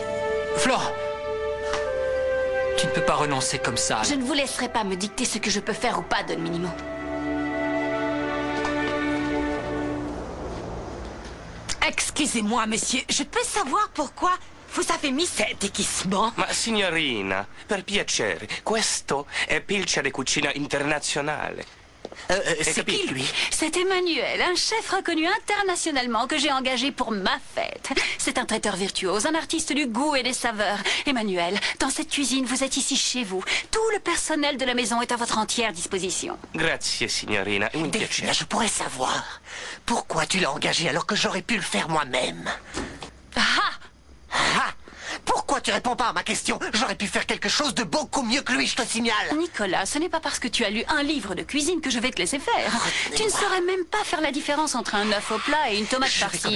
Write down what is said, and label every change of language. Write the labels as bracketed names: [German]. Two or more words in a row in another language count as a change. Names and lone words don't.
[French] Flore, tu ne peux pas renoncer comme ça. Je ne vous laisserai pas me dicter ce que je peux faire ou pas, Don Minimo. Excusez-moi, monsieur, je peux savoir pourquoi vous avez mis cet équipement? [Italian] Ma signorina, per piacere, questo è Pilchare Cucina Internazionale. [French] C'est qui, lui? C'est Emmanuel, un chef reconnu internationalement que j'ai engagé pour ma fête. C'est un traiteur virtuose, un artiste du goût et des saveurs. Emmanuel, dans cette cuisine, vous êtes ici chez vous. Tout le personnel de la maison est à votre entière disposition. [Italian] Grazie, signorina, un piacere. [French] Je pourrais savoir pourquoi tu l'as engagé alors que j'aurais pu le faire moi-même. Pourquoi tu réponds pas à ma question? J'aurais pu faire quelque chose de beaucoup mieux que lui, je te signale. Nicolas, ce n'est pas parce que tu as lu un livre de cuisine que je vais te laisser faire. Tu ne saurais même pas faire la différence entre un œuf au plat et une tomate farcie.